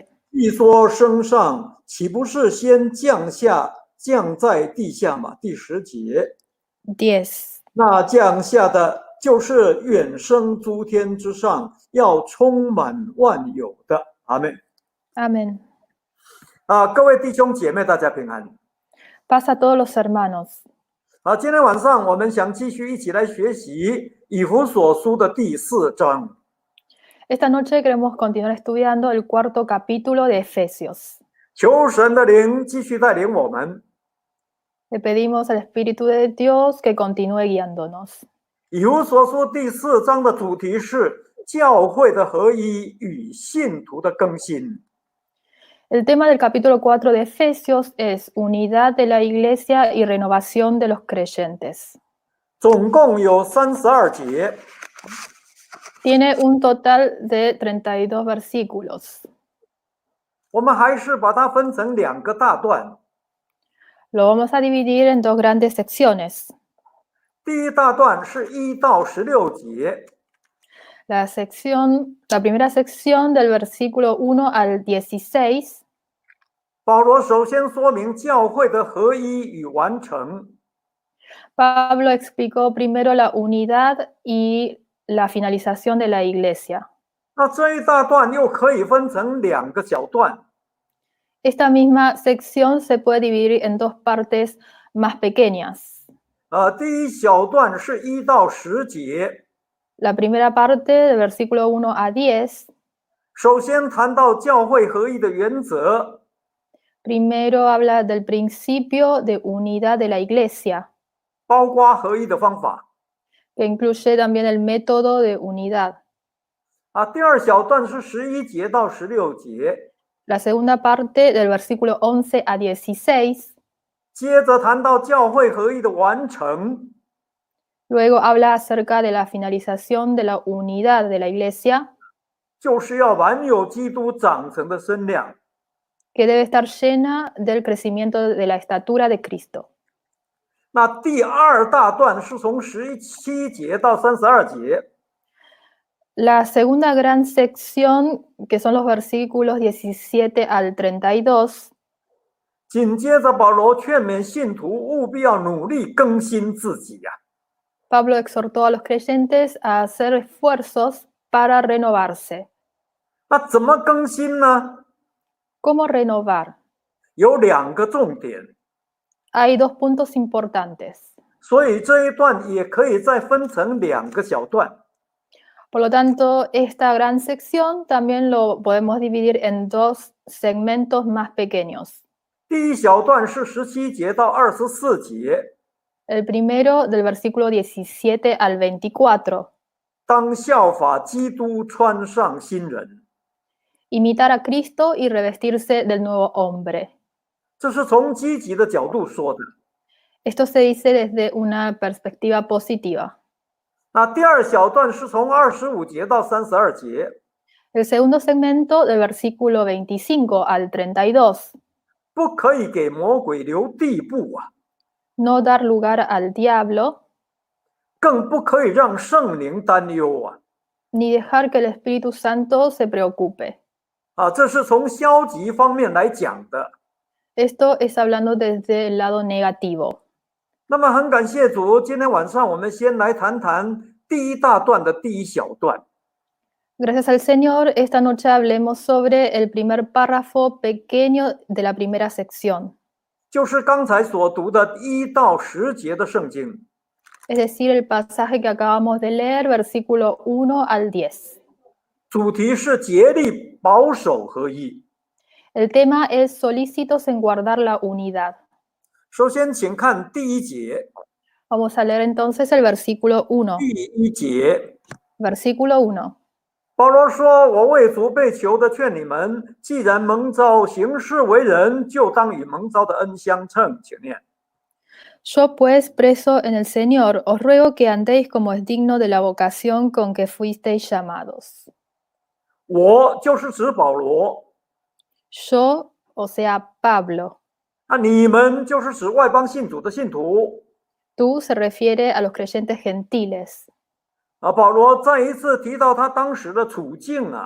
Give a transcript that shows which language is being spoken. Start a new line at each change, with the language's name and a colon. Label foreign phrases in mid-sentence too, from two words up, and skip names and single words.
Chinese: 一说升上，岂不是先降下，降在地下吗？第10节， 10. 那降下的就是远升诸天之上，要充满万有的。阿们。
Spanish: Amén.
Chinese: 各位弟兄姐妹，大家平安。
Spanish: Paz a todos los hermanos.
Chinese: 今天晚上我们想继续一起来学习以弗所书的第4章。
Spanish: Esta noche queremos continuar estudiando el 4º capítulo de Efesios.
Chinese: 求神的灵继续带领我们。
Spanish: Le pedimos al Espíritu de Dios que continúe guiándonos.
Chinese: 以弗所书第4章的主题是教会的合一与信徒的更新。
Spanish: El tema del capítulo 4 de Efesios es unidad de la iglesia y renovación de los creyentes.
Chinese: 总共有32节。
Spanish: Tiene un total de 32 versículos.
Chinese: 我们还是把它分成2个大段。
Spanish: Lo vamos a dividir en 2 grandes secciones.
Chinese: 第一大段是1到16节。
Spanish: La primera sección del versículo 1 al 16.
Chinese: 保罗首先说明教会的合一与完成。
Spanish: Pablo explicó primero la unidad y la finalización de la iglesia.
Chinese: 那这一大段又可以分成2个小段。
Spanish: Esta misma sección se puede dividir en 2 partes más pequeñas.
Chinese: 第一小段是1到10节。
Spanish: La primera parte, del versículo 1 a 10.
Chinese: 首先谈到教会合一的原则。
Spanish: Primero habla del principio de unidad de la iglesia,
Chinese: 包括合一的方法。
Spanish: que incluye también el método de unidad.
Chinese: 第二小段是11节到16节。
Spanish: La segunda parte, del versículo 11 a 16.
Chinese: 接着谈到教会合一的完成。
Spanish: Luego habla acerca de la finalización de la unidad de la iglesia,
Chinese: 就是要满有基督长成的身量。
Spanish: que debe estar llena del crecimiento de la estatura de Cristo.
Chinese: 那第2大段是从17节到32节。
Spanish: La segunda gran sección, que son los versículos 17 al 32.
Chinese: 紧接着保罗劝勉信徒务必要努力更新自己呀。
Spanish: Pablo exhortó a los creyentes a hacer esfuerzos para renovarse.
Chinese: 那怎么更新呢？
Spanish: ¿Cómo renovar?
Chinese: 有2个重点。
Spanish: Hay 2 puntos importantes.
Chinese: 所以这一段也可以再分成2个小段。
Spanish: Por lo tanto, esta gran sección también lo podemos dividir en 2 segmentos más pequeños.
Chinese: 第一小段是17节到24节。
Spanish: El primero, del versículo 17 al 24.
Chinese: 当效法基督，穿上新人。
Spanish: Imitar a Cristo y revestirse del nuevo hombre.
Chinese: 这是从积极的角度说的。
Spanish: Esto se dice desde una perspectiva positiva.
Chinese: 那第二小段是从25节到32节。
Spanish: El segundo segmento, del versículo 25 al 32.
Chinese: 不可以给魔鬼留地步啊！
Spanish: no dar lugar al diablo,
Chinese: 更不可以让圣灵担忧啊！
Spanish: ni dejar que el Espíritu Santo se preocupe.
Chinese: 这是从消极方面来讲的。
Spanish: Esto es hablando desde el lado negativo.
Chinese: 那么很感谢主，今天晚上我们先来谈谈第一大段的第一小段。
Spanish: Gracias al Señor, esta noche hablemos sobre el primer párrafo pequeño de la primera sección,
Chinese: 就是刚才所读的1到10节的圣经。
Spanish: es decir, el pasaje que acabamos de leer, versículo 1 al 10.
Chinese: 主题是竭力保守合一。
Spanish: El tema es solícitos en guardar la unidad.
Chinese: 首先，请看第1节。
Spanish: Vamos a leer entonces el versículo 1.
Chinese: 第1节，
Spanish: Versículo 1.
Chinese: 保罗说：“我为主被囚的劝你们，既然蒙召行事为人，就当与蒙召的恩相称。” 请念。
Spanish: Yo pues, preso en el Señor, os ruego que andéis como es digno de la vocación con que fuisteis llamados.
Chinese: 我就是指保罗，
Spanish: Yo, o sea, Pablo.
Chinese: 你们就是指外邦信主的信徒。
Spanish: Tú se refiere a los creyentes gentiles.
Chinese: 保罗再一次提到他当时的处境啊，